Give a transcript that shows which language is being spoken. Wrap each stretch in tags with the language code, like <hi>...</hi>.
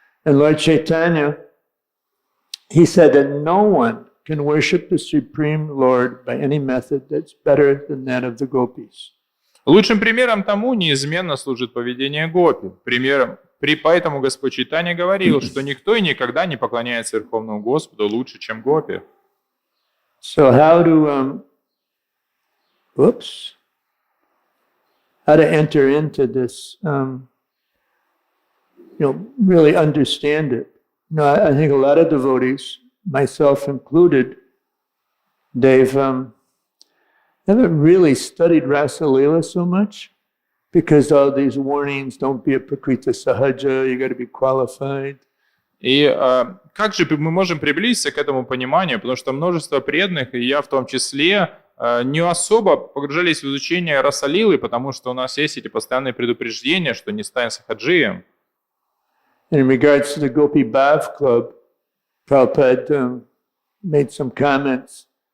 <en>And Lord Chaitanya, he said that no one can worship the Supreme Lord by any method that's better than that of the gopis.</en> <ru>Лучшим примером тому неизменно служит поведение гопи. Поэтому Господь Чайтанья говорил, что никто и никогда не поклоняется Верховному Господу лучше, чем гопи.</ru> <en>So how to enter into this, really understand it. I think a lot of devotees, myself included, they've haven't really studied Rasa Leela so much because all these warnings, don't be a Prakrita Sahaja, you got to be qualified.</en> <ru>И как же мы можем приблизиться к этому пониманию, потому что множество преданных, и я в том числе, не особо погружались в изучение Расалилы, потому что у нас есть эти постоянные предупреждения, что не стань сахаджием.</ru> <en>In regards to the Gopi Bhav Club, Prabhupada made some comments.</en>